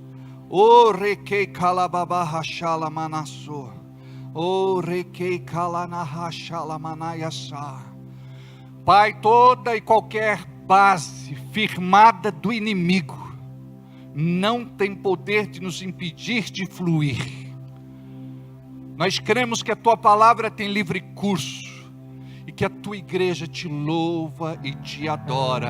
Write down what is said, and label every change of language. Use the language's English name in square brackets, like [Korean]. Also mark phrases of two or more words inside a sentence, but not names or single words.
[Portuguese] O requei calababa shala manasso, o requei kalanaha shala manayasa. Pai, toda e qualquer base firmada do inimigo não tem poder de nos impedir de fluir. Nós cremos que a tua palavra tem livre curso e que a tua igreja te louva e te adora.